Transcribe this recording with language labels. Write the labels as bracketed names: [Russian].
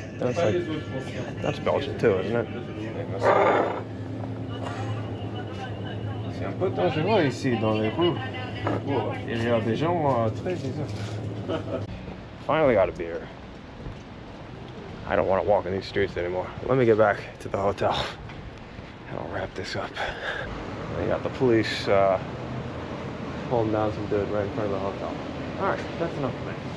[English] That's Belgian too, isn't it? [French] C'est un peu dangereux ici dans les rues. Il y a des gens très bizarres. [English] Finally got a beer. I don't want to walk in these streets anymore. Let me get back to the hotel. I'll wrap this up. They got the police holding down some dude right in front of the hotel. Alright, that's enough for me.